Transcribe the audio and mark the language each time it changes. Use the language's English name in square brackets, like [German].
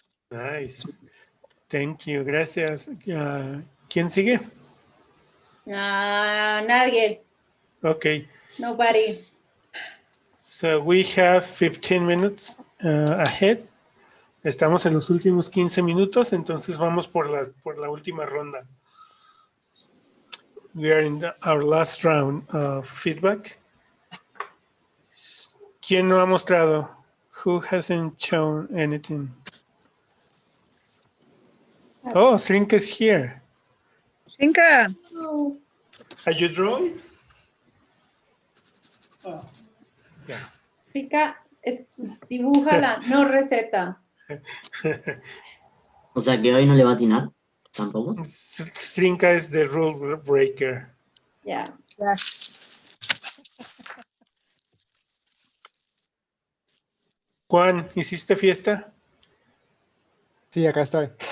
[English] Nice. Thank you. [Spanish] Gracias. ¿Quién sigue? Nadie. [English] Okay. Nobody. So we have 15 minutes ahead. [Spanish] Estamos en los últimos 15 minutos, entonces vamos por la última ronda. [English] We are in our last round of feedback. [Spanish] ¿Quién no ha mostrado? [English] Who hasn't shown anything? Oh, Srinka is here. Srinka. Are you drawing? Oh, yeah. [Spanish] Srinka, dibújala, no receta. O sea que hoy no le va a atinar tampoco. [English] Srinka is the rule breaker. Yeah. [Spanish] Juan, ¿hiciste fiesta? Sí, acá estoy.